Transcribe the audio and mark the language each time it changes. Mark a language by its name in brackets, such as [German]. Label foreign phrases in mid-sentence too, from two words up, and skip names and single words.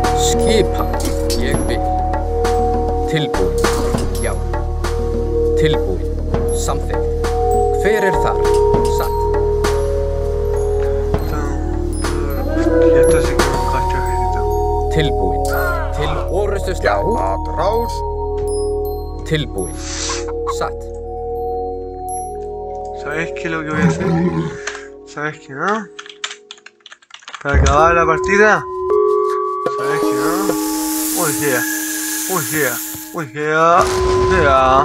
[Icelandic] Skipa. Ég vil. Tilbúin. Já. Tilbúin. Samþykkt. Hver þar? Satt. [Spanish] Esto sí que un cacho ejército. [Icelandic] Tilbúin. Til orrustu Já, slag. að rás. Tilbúin. Satt. [Spanish] ¿Sabes qué es lo que voy a hacer? ¿Sabes qué no? Para acabar la partida. ¿Sabes qué no? Uy, yeah. Uy, yeah. Uy, [English] yeah. Yeah.